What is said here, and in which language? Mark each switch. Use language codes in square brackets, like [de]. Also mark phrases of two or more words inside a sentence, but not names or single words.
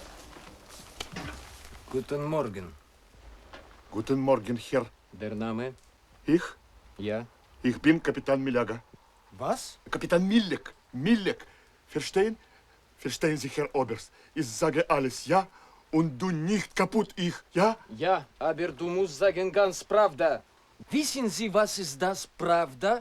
[de] Guten Morgen. Guten Morgen, Herr. Der Name? Их? [ru] Я. [de] Ich bin Капитан Миляга. Was? [ru] Капитан Миллек. Миллек. [de] Verstehen? Verstehen Sie, Herr Oberst? Ich sage alles, ja? Und du nicht kaputt, ich, ja? Ja, aber du musst sagen ganz Pravda. Wissen Sie, was ist das Pravda?